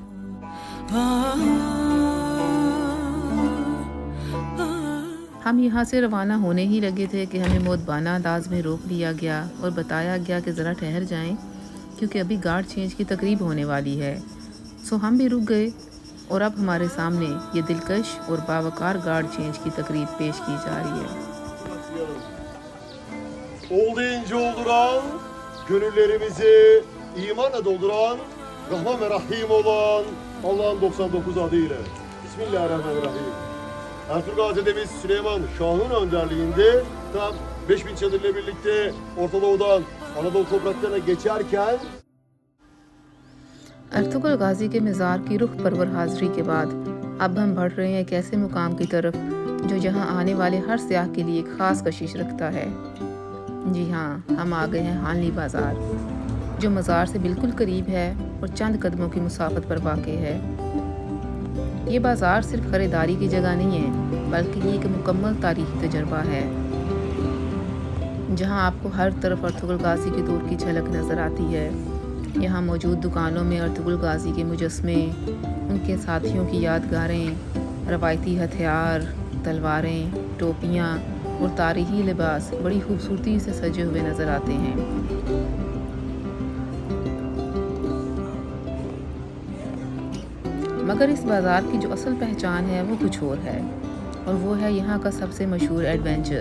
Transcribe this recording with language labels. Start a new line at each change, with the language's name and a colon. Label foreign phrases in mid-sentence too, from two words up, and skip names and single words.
Urdu: ہم یہاں سے روانہ ہونے ہی لگے تھے کہ ہمیں مؤدبانہ انداز میں روک لیا گیا اور بتایا گیا کہ ذرا ٹھہر جائیں کیونکہ ابھی گارڈ چینج کی تقریب ہونے والی ہے۔ سو ہم بھی رک گئے اور اب hamaरे سامنے یہ دلکش اور باوقار گارڈ چینج کی تقریب پیش کی جا رہی ہے۔
Turkish: Olduğunca olduran, gönüllerimizi imanla dolduran, Rahman ve Rahim olan Allah'ın 99 adıyla. Bismillahirrahmanirrahim. Ertuğrul Gazi'demiz Süleyman Şah'ın önderliğinde tam 5000 çadırla birlikte Orta Doğu'dan Anadolu topraklarına geçerken
Urdu: ارطغرل غازی کے مزار کی رخ پرور حاضری کے بعد اب ہم بڑھ رہے ہیں ایک ایسے مقام کی طرف جو جہاں آنے والے ہر سیاح کے لیے ایک خاص کشش رکھتا ہے۔ جی ہاں، ہم آ گئے ہیں ہانلی بازار جو مزار سے بالکل قریب ہے اور چند قدموں کی مسافت پر واقع ہے۔ یہ بازار صرف خریداری کی جگہ نہیں ہے بلکہ یہ ایک مکمل تاریخی تجربہ ہے جہاں آپ کو ہر طرف ارطغرل غازی کے دور کی جھلک نظر آتی ہے۔ یہاں موجود دکانوں میں ارطغرل غازی کے مجسمے، ان کے ساتھیوں کی یادگاریں، روایتی ہتھیار، تلواریں، ٹوپیاں اور تاریخی لباس بڑی خوبصورتی سے سجے ہوئے نظر آتے ہیں. مگر اس بازار کی جو اصل پہچان ہے وہ کچھ اور ہے، اور وہ ہے یہاں کا سب سے مشہور ایڈونچر.